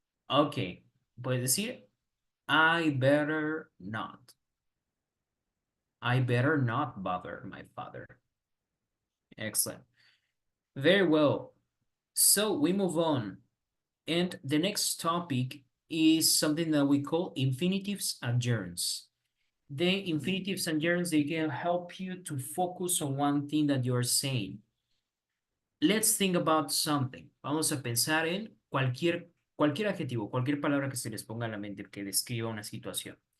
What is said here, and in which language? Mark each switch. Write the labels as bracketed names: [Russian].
[English] Okay, [Spanish] puedes decir, [English] I better not. I better not bother my father. Excellent. Very well. So we move on. And the next topic is something that we call infinitives and gerunds. The infinitives and gerunds, they can help you to focus on one thing that you're saying. Let's think about something. [Spanish] Vamos a pensar en cualquier adjetivo, cualquier palabra que se les ponga a la mente que describa una situación.